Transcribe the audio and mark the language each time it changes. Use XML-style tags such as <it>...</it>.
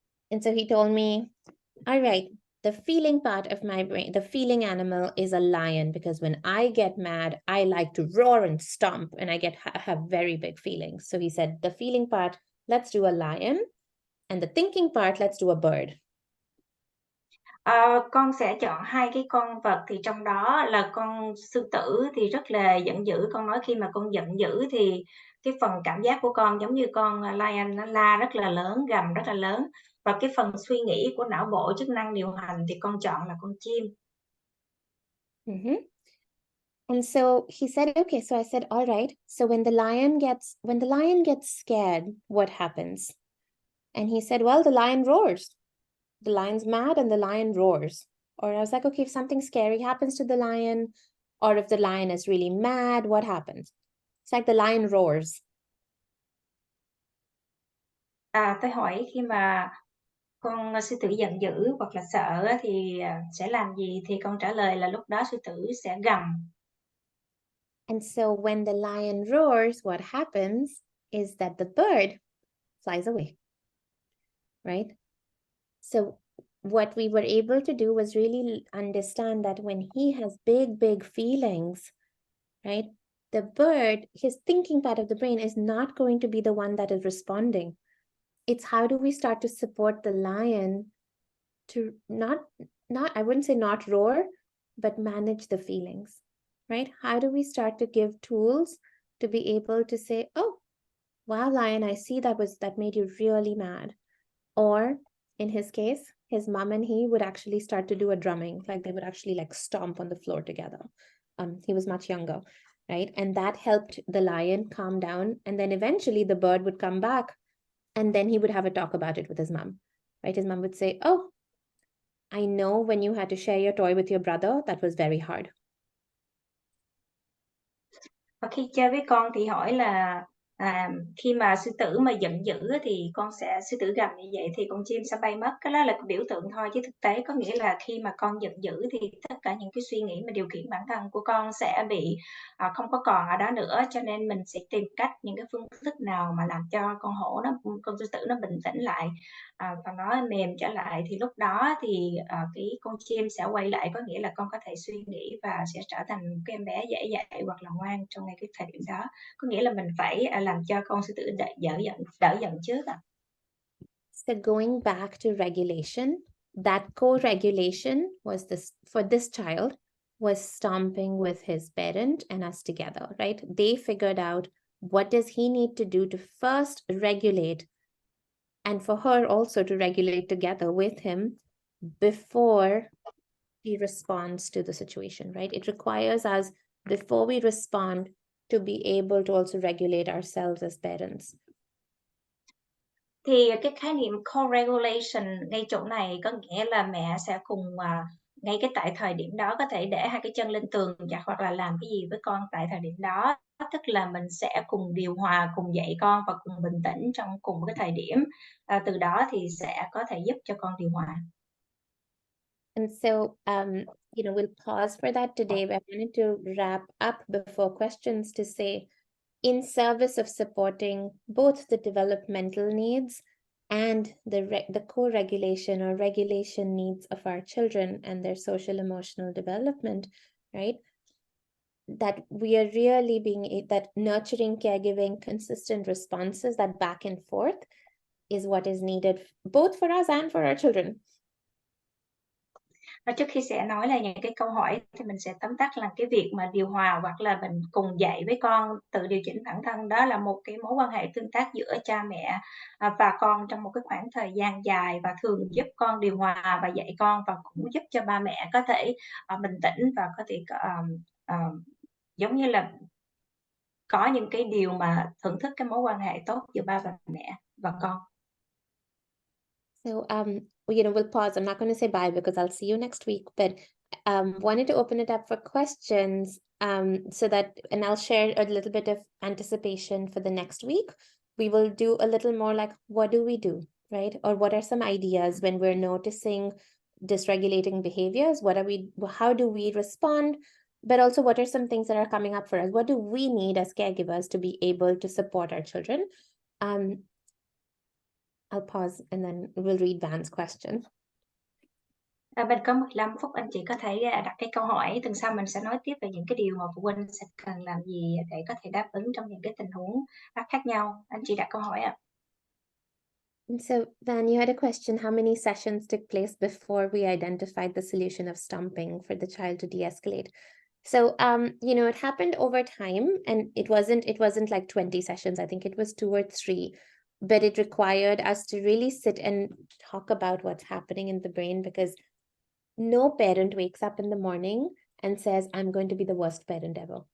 <en>And so he told me, all right, the feeling part of my brain, the feeling animal is a lion, because when I get mad, I like to roar and stomp, and I have very big feelings. So he said, the feeling part, let's do a lion, and the thinking part, let's do a bird.</en> <vi>Con sẽ chọn 2 cái con vật, thì trong đó là con sư tử thì rất là giận dữ. Con nói khi mà con giận dữ thì cái phần cảm giác của con giống như con lion, nó la rất là lớn, gầm rất là lớn. Và cái phần suy nghĩ của não bộ, chức năng điều hành thì con chọn là con chim.</vi> <en>And so he said, okay, so I said, all right, so when the lion gets scared, what happens? And he said, well, the lion roars. The lion's mad and the lion roars. Or I was like, okay, if something scary happens to the lion, or if the lion is really mad, what happens? It's like the lion roars.</en> <vi>Tôi hỏi khi mà con sư tử giận dữ hoặc là sợ thì sẽ làm gì, thì con trả lời là lúc đó sư tử sẽ gầm.</vi> <en>And so when the lion roars, what happens is that the bird flies away, right? So what we were able to do was really understand that when he has big feelings, right, the bird, his thinking part of the brain is not going to be the one that is responding. It's how do we start to support the lion to not I wouldn't say not roar, but manage the feelings, right? How do we start to give tools to be able to say, oh, wow, lion, I see that made you really mad. Or in his case, his mom and he would actually start to do a drumming, like they would actually like stomp on the floor together. He was much younger, right? And that helped the lion calm down. And then eventually the bird would come back, and then he would have a talk about it with his mom, right? His mom would say, oh, I know when you had to share your toy with your brother, that was very hard.</en> <vi>Và khi chơi với con thì hỏi là khi mà sư tử mà giận dữ thì sư tử gầm như vậy thì con chim sẽ bay mất. Cái đó là biểu tượng thôi, chứ thực tế có nghĩa là khi mà con giận dữ thì tất cả những cái suy nghĩ mà điều khiển bản thân của con sẽ bị không có còn ở đó nữa, cho nên mình sẽ tìm cách những cái phương thức nào mà làm cho con sư tử nó bình tĩnh lại và nó mềm trở lại, thì lúc đó thì cái con chim sẽ quay lại, có nghĩa là con có thể suy nghĩ và sẽ trở thành một cái em bé dễ dạy hoặc là ngoan trong ngay cái thời điểm đó. Có nghĩa là mình phải làm cho con sư tử đỡ giận trước ạ.</vi> <en>So going back to regulation, that co-regulation was for this child was stomping with his parent and us together, right? They figured out what does he need to do to first regulate, and for her also to regulate together with him before he responds to the situation, right? It requires us, before we respond, to be able to also regulate ourselves as parents.</en> <vi>Thì cái khái niệm co-regulation ngay chỗ này có nghĩa là mẹ sẽ cùng ngay cái tại thời điểm đó có thể để 2 cái chân lên tường hoặc là làm cái gì với con tại thời điểm đó, tức là mình sẽ cùng điều hòa, cùng dạy con và cùng bình tĩnh trong cùng cái thời điểm. Từ đó thì sẽ có thể giúp cho con điều hòa.</vi> <en>And so, we'll pause for that today, but I wanted to wrap up before questions to say, in service of supporting both the developmental needs and the co-regulation or regulation needs of our children and their social emotional development, right? That we are really that nurturing, caregiving, consistent responses, that back and forth is what is needed both for us and for our children.</en> <vi>Và trước khi sẽ nói là những cái câu hỏi thì mình sẽ tóm tắt là cái việc mà điều hòa hoặc là mình cùng dạy với con tự điều chỉnh bản thân, đó là một cái mối quan hệ tương tác giữa cha mẹ và con trong một cái khoảng thời gian dài, và thường giúp con điều hòa và dạy con, và cũng giúp cho ba mẹ có thể bình tĩnh và có thể giống như là có những cái điều mà thưởng thức cái mối quan hệ tốt giữa ba và mẹ và con.</vi> <en>So, we'll pause. I'm not going to say bye because I'll see you next week, but wanted to open it up for questions. so that, and I'll share a little bit of anticipation for the next week. We will do a little more like, what do we do, right? Or what are some ideas when we're noticing dysregulating behaviors? How do we respond? But also, what are some things that are coming up for us? What do we need as caregivers to be able to support our children? I'll pause and then we'll read Van's question.</en> <vi>Mình có 15 phút, anh chị có thể đặt cái câu hỏi, tuần sau mình sẽ nói tiếp về những cái điều mà phụ huynh sẽ cần làm gì để có thể đáp ứng trong những cái tình huống khác nhau. Anh chị đặt câu hỏi ạ.</vi> <en>So, Van, you had a question, how many sessions took place before we identified the solution of stomping for the child to de-escalate? So, it happened over time, and it wasn't like 20 sessions. I think it was 2 or 3, but it required us to really sit and talk about what's happening in the brain, because no parent wakes up in the morning and says, I'm going to be the worst parent ever.</en>